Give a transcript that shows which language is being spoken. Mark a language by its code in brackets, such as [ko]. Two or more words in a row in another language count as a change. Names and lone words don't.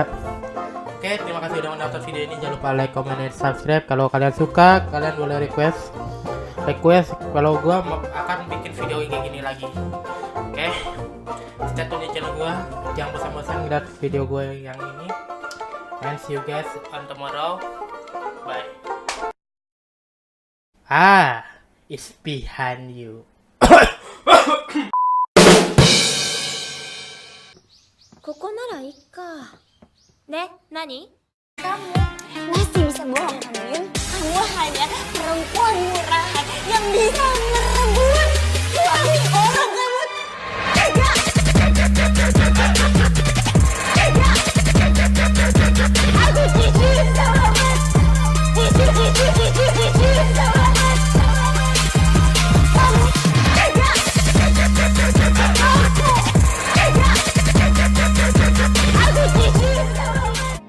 [id] Oke, terima kasih udah menonton video ini. Jangan lupa [en] like, comment, [id] dan subscribe. Kalau kalian suka, kalian boleh request kalau gua akan bikin video kayak gini lagi. Oke, [en] stay tune [id] di channel gua. Jangan bosan-bosan ngeliat video gua yang ini. [en] And see you guys on tomorrow. Bye. It's behind you. [ja] ここならいっか。ね、何? [id] Kamu masih bisa bohong kamu, Yun? Kamu hanya perempuan murahan yang bisa merebut suami orang kamu. Tidak! Tidak! Aku jijik sama Mas. Jijik sama Mas. Kamu tidak! Aku jijik sama Mas.